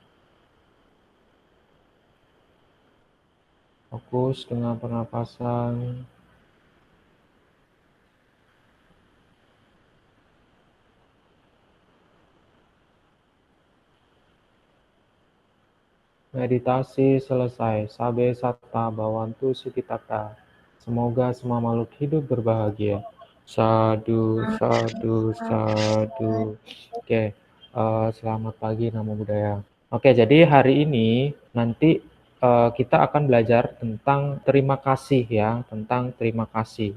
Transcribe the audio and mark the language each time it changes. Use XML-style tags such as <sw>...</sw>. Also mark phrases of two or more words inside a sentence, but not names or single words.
<id>Fokus dengan pernapasan. Meditasi selesai.</id> <pi>Sabe satta bhavantu sukhitata.</pi> <id>Semoga semua makhluk hidup berbahagia.</id> <pi>Sadu, sadu, sadu.</pi> <id>Oke, selamat pagi,</id> <pi>Namo Buddhaya.</pi> <id>Oke, jadi hari ini nanti kita akan belajar tentang terima kasih ya, tentang terima kasih.</id>